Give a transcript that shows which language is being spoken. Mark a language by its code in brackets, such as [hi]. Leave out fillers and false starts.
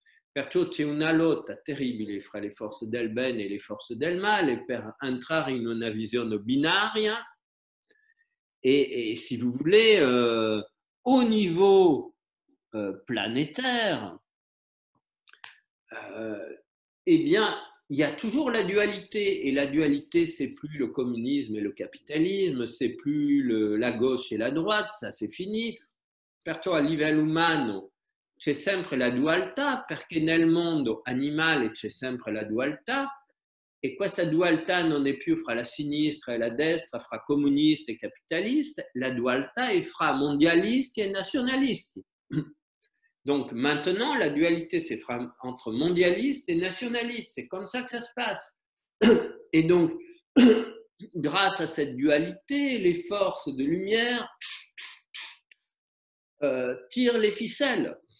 [it] Perciò c'è una lotta terribile fra le forze del bene e le forze del male per entrare in una visione binaria [fr] et si vous voulez, au niveau planétaire, eh bien, il y a toujours la dualité, et la dualité, c'est plus le communisme et le capitalisme, c'est plus la gauche et la droite, ça c'est fini. [it] Perciò a livello umano c'è sempre la dualità, perché nel mondo animale c'è sempre la dualità, e questa dualità non è più fra la sinistra e la destra, fra comunisti e capitalisti, la dualità è fra mondialisti e nazionalisti. [fr] Donc maintenant, la dualité, c'est entre mondialistes et nationalistes. C'est comme ça que ça se passe. Et donc, grâce à cette dualité, les forces de lumière tirent les ficelles.